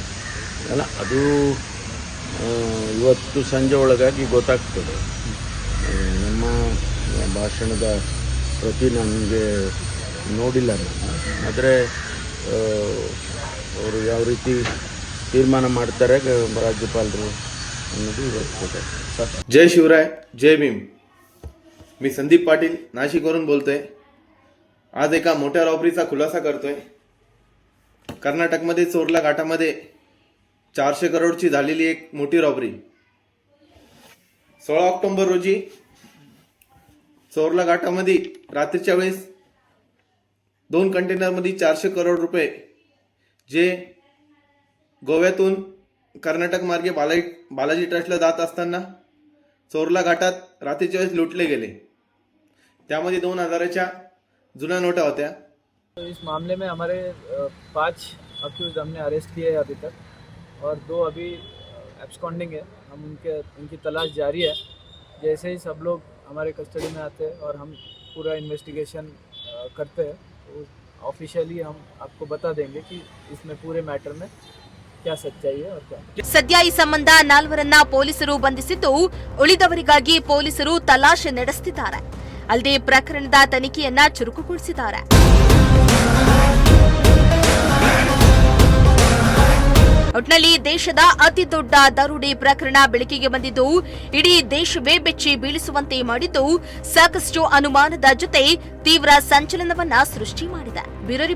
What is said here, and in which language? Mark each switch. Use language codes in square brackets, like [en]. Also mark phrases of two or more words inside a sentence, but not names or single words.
[kn] ಅಲ್ಲ, ಅದು ಇವತ್ತು ಸಂಜೆ ಒಳಗಾಗಿ ಗೊತ್ತಾಗ್ತದೆ. ನಮ್ಮ ಭಾಷಣದ ಪ್ರತಿ ನನಗೆ ನೋಡಿಲ್ಲ ನಾನು. ಆದರೆ ಅವರು ಯಾವ ರೀತಿ ತೀರ್ಮಾನ ಮಾಡ್ತಾರೆ ರಾಜ್ಯಪಾಲರು ಅನ್ನೋದು ಇವತ್ತು. [mr] जय शिवराय, जय भीम. मी संदीप पाटील नाशिकवरून बोलतोय. आज एका मोठ्या रॉबरीचा खुलासा करतोय. कर्नाटकमध्ये चोरला घाटामध्ये 400 करोडची झालेली एक मोठी रॉबरी. 16 ऑक्टोबर रोजी चोरला घाटामध्ये रात्रीच्या वेळेस 2 कंटेनरमध्ये 400 करोड रुपये जे गोव्यातून कर्नाटक मार्गे बालाजी ट्रस्टला जात असताना चोरला घाटात रात्रीच्या वेळेस लुटले गेले. त्यामध्ये 2000च्या जुन्या नोटा होत्या. [hi] तो इस मामले में हमारे 5 अक्यूज हमने अरेस्ट किए हैं अभी तक, और 2 अभी एब्सकॉन्डिंग है. हम उनकी तलाश जारी है. जैसे ही सब लोग हमारे कस्टडी में आते हैं और हम पूरा इन्वेस्टिगेशन करते हैं, तो ऑफिशियली हम आपको बता देंगे कि इसमें पूरे मैटर में क्या सच्चाई है और क्या. [kn] ಸದ್ಯ ಈ ಸಂಬಂಧ 4ರನ್ನ ಪೊಲೀಸರು ಬಂಧಿಸಿದ್ದು, ಉಳಿದವರಿಗಾಗಿ ಪೊಲೀಸರು ತಲಾಶೆ ನಡೆಸುತ್ತಿದ್ದಾರೆ. ಅಲ್ಲದೆ ಪ್ರಕರಣದ ತನಿಖೆಯನ್ನ ಚುರುಕುಗೊಳಿಸಿದ್ದಾರೆ. ಒಟ್ನಲ್ಲಿ ದೇಶದ ಅತಿ ದೊಡ್ಡ ದರೋಡೆ ಪ್ರಕರಣ ಬೆಳಕಿಗೆ ಬಂದಿದ್ದು, ಇಡೀ ದೇಶವೇ ಬೆಚ್ಚಿ ಬೀಳಿಸುವಂತೆ ಮಾಡಿದ್ದು, ಸಾಕಷ್ಟು ಅನುಮಾನದ ಜೊತೆ ತೀವ್ರ ಸಂಚಲನವನ್ನ ಸೃಷ್ಟಿ ಮಾಡಿದೆ.